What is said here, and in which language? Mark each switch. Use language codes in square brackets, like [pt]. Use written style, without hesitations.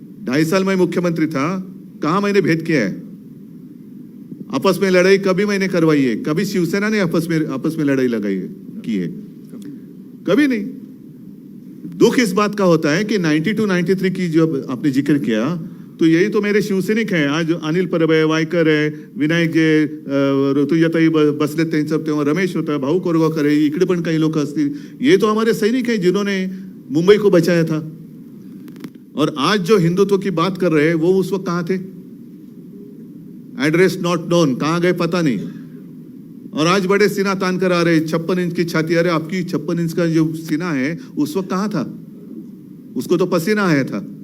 [hi] 2.5 साल मैं मुख्यमंत्री था, कहां मैंने भेद किया है? आपस में लड़ाई कभी मैंने करवाई है? कभी शिवसेना ने आपस में लड़ाई लगाई है, की है? कभी नहीं। दुख इस बात का होता है कि 92-93 की जब आपने जिक्र किया तो यही तो मेरे शिवसैनिक हैं। [mr] आज अनिल परब है, वायकर है, विनायक जे, ऋतुजाताई बसले त्यांचं सब, तेव्हा रमेश होता, भाऊ कोरगावकर है, इकडे पण काही लोक असतील। [hi] ये तो हमारे सैनिक हैं जिन्होंने मुंबई को बचाया था। और आज जो हिंदुत्व की बात कर रहे हैं वो उस वक्त कहां थे? [en] address not known, [hi] कहां गए पता नहीं। और आज बड़े सीना तान कर आ रहे, 56 इंच की छाती। अरे आपकी 56 इंच का जो सीना है उस वक्त कहां था? उसको तो पसीना आया था।